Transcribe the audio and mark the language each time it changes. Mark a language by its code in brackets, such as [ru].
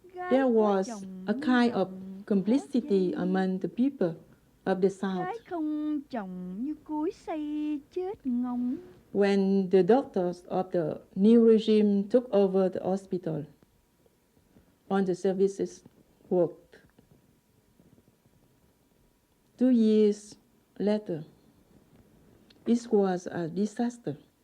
[en] There was a kind of complicity among the people of the South. [vi] Gái không chồng như cối xay chết ngóng. [en] When the doctors of the new regime took over the hospital, all the services worked. 2 years later, it was a disaster.